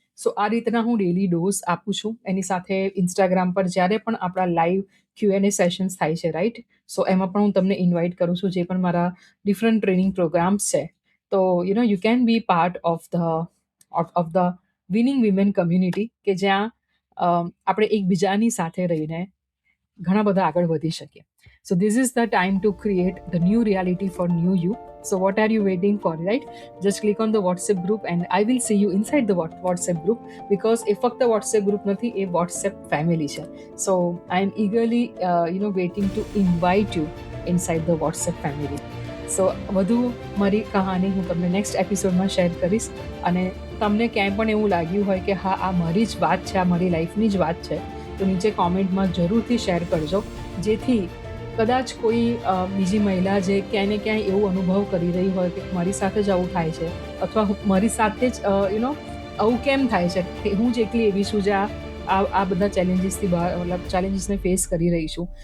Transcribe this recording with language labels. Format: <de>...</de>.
<gu>સો આ રીતના હું ડેલી ડોઝ આપું છું. એની સાથે ઇન્સ્ટાગ્રામ પર જ્યારે પણ આપણા લાઈવ Q&A સેશન્સ થાય છે, રાઈટ, સો એમાં પણ હું તમને ઇન્વાઇટ કરું છું. જે પણ મારા ડિફરન્ટ ટ્રેનિંગ પ્રોગ્રામ્સ છે, તો</gu> <en>you can be part of the winning women community,</en> <gu>કે જ્યાં આપણે એકબીજાની સાથે રહીને ઘણા બધા આગળ વધી શકીએ.</gu> <en>So this is the time to create the new reality for new you. So what are you waiting for, right? Just click on the WhatsApp group and I will see you inside the WhatsApp group, because</en> <gu>એ ફક્ત WhatsApp group નથી, એ WhatsApp family છે.</gu> <en>So I am eagerly waiting to invite you inside the WhatsApp family.</en> <gu>સો વધુ મારી કહાની હું તમને next એપિસોડમાં share કરીશ. અને તમને ક્યાંય પણ એવું લાગ્યું હોય કે હા, આ મારી જ વાત છે, આ મારી લાઈફની જ વાત છે, તો નીચે કોમેન્ટમાં જરૂરથી શેર કરજો. જેથી કદાચ કોઈ બીજી મહિલા જે ક્યાંય ને ક્યાંય એવું અનુભવ કરી રહી હોય કે મારી સાથે જ આવું થાય છે, અથવા મારી સાથે જ આવું કેમ થાય છે, કે હું જ એકલી એવી છું જે આ બધા ચેલેન્જીસથી બહાર, મતલબ ચેલેન્જીસને ફેસ કરી રહી છું.</gu>